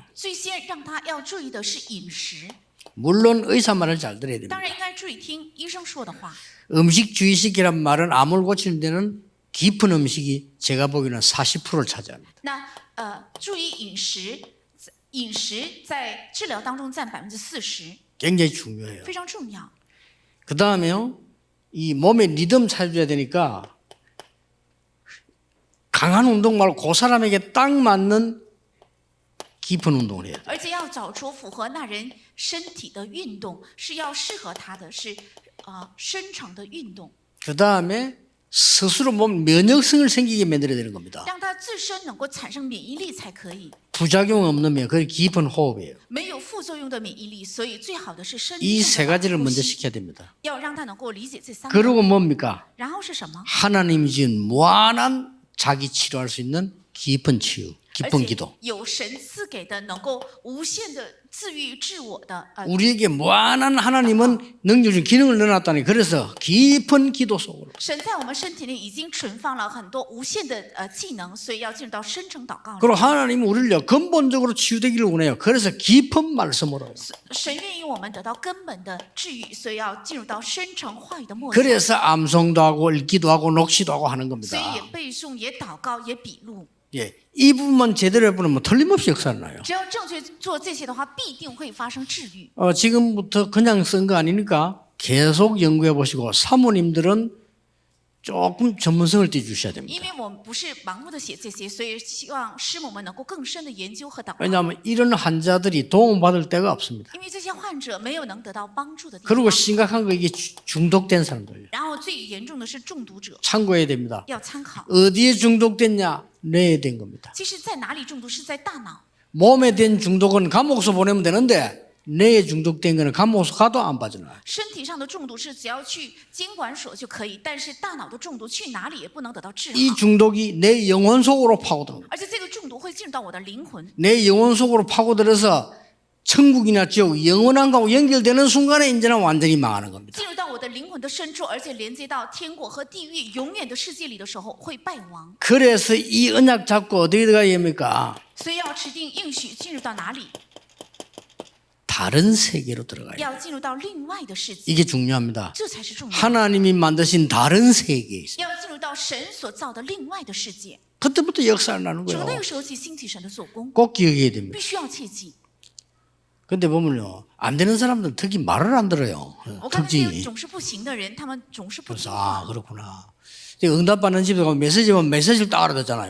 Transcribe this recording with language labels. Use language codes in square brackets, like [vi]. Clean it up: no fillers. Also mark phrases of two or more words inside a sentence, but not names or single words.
[zh] 最先让他要注意的是饮食， [ko] 물론 의사 말을 잘 들어야 [zh] 当 [ko] 됩니다. [zh] 然应该注意听医生说的话。 [ko] 음식 주의식이란 말은 암을 고치는 데는 깊은 음식이 제가 보기에는 40%를 차지합니다. [zh] 那注意饮食，饮食在治疗当中占40%， [ko] 굉장히 중요해요. [zh] 非常重要。 [ko] 그 다음에요 이 몸의 리듬 찾아줘야 되니까 강한 운동 말고 그 사람에게 딱 맞는 깊은 운동을 해야 돼요. [zh] 而且要找出符合那人身体的运动，是要适合他的，是深层的运动， [ko] 그 다음에 스스로 몸 면역성을 생기게 만들어야 되는 겁니다. [zh] 让他自身能够产生免疫力才可以。 [ko] 부작용 없는 면, 그게 깊은 호흡이에요. [zh] 没有副作用的免疫力，所以最好的是深 [ko] 이 [zh] 层 [ko] 세 [zh] 的 [ko] 가지를 [zh] 呼 [ko] 먼저 [zh] 吸， [ko] 시켜야 됩니다. [zh] 要让他能够理解这三个。 [ko] 그리고 뭡니까? [zh] 然后是什么？ [ko] 하나님이 지은 무한한 자기 치료할 수 있는 깊은 치유, [zh] 而 [ko] 깊은 [zh] 且 [ko] 기도. [zh] 有神赐给的能够无限的自愈治我的 [ko] 우리에게 무한한 하나님은 능력 중 기능을 넣어놨다니 그래서 깊은 기도 속으로 [zh] 神在我们身体里已经存放了很多无限的技能，所以要进入到深层祷告里。 [ko] 그리고 하나님은 우리를 근본적으로 치유되기를 원해요. 그래서 깊은 말씀으로 [zh] 神愿意我们得到根本的治愈，所以要进入到深层话语的默想。 [ko] 그래서 암송도 하고 읽기도 하고 녹시도 하고 하는 [zh] 所以 [ko] 겁니다. [zh] 也背诵，也祷告，也笔录。 [ko] 예, 이 부분만 제대로 해보면 뭐 틀림없이 역사를 나요. [zh] 只要正确做这些的话，必定会发生治愈。 [ko] 지금부터 그냥 쓴 거 아니니까 계속 연구해 보시고 사모님들은 조금 전문성을 띄주셔야 [zh] 因 [ko] 됩니다. [zh] 为我们不是盲目的写这些，所以希望师母们能够更深的研究和祷告。 [ko] 왜냐하면 이런 환자들이 도움받을 데가 없습니다. [zh] 因为这些患者没有能得到帮助的地 [ko] 그리고 [zh] 方， [ko] 심각한 거 이게 중독된 사람들 [zh] 然后最严重的是中毒者， [ko] 참고해야 됩니다. [zh] 要参考。 [ko] 어디에 중독됐냐? 뇌에 된 겁니다. [zh] 其实，在哪里中毒是在大脑， [ko] 몸에 된 중독은 감옥서 보내면 되는데 뇌에 중독된 거는 감옥서 가도 안 빠져나와요. [zh] 身体上的中毒是只要去监管所就可以，但是大脑的中毒去哪里也不能得到治 [ko] 이 [zh] 好， [ko] 중독이 내 영혼 속으로 파고듭니다. [zh] 而且这个中毒会进入到我的灵魂， [ko] 내 영혼 속으로 파고들어서 천국이나 지옥, 영원한 것하고 연결되는 순간에 이제는 완전히 망하는 겁니다. [zh] 进入到我的灵魂的深处，而且连接到天国和地狱永远的世界里的时候，会败亡。 [ko] 그래서 이 언약 잡고 어떻게 들어가야 합니까? [zh] 所以要持定应许，进入到哪里？ [ko] 다른 세계로 들어가야 돼요. [zh] 要进入到另外的世界， [ko] 이게 중요합니다. [zh] 这才是重要。 [ko] 하나님이 만드신 다른 세계에 있어요. [zh] 要进入到神所造的另外的世界， [ko] 그때부터 역사를 나는 [zh] 从那 [ko] 거예요. [zh] 个时候起兴起神的做工， [ko] 꼭 기억해야 됩니다. [zh] 必须要切记。 [ko] 근데 보면요, 안 되는 사람들은 특히 말을 안 들어요. [zh] 我看那些 [ko] 특징이. [zh] 总是不行的人，他们总是不听 [ko] 그래서 [zh] 话。 [ko] 그렇구나. 응답받는 집에 가면 메시지를 딱 알아듣잖아요.